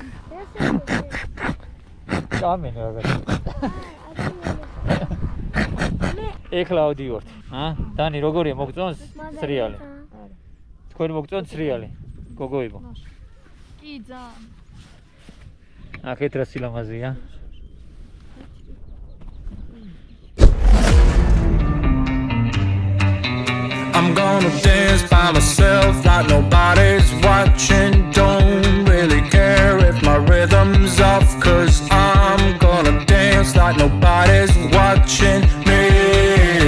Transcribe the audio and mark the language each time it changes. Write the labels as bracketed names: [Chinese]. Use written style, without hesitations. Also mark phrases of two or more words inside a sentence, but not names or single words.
[Georgian] წამენ რაღაც. ეხლა ავდივართ. დანი როგორია მოგწონს სრიალი? თქვენ მოგწონს სრიალი? გოგოებო. კი ძალიან. აქეთ რა სილამაზეა? [English] I'm gonna dance by myself like nobody's watching. Don't really care if my rhythm's off, 'cause I'm gonna dance like nobody's watching me.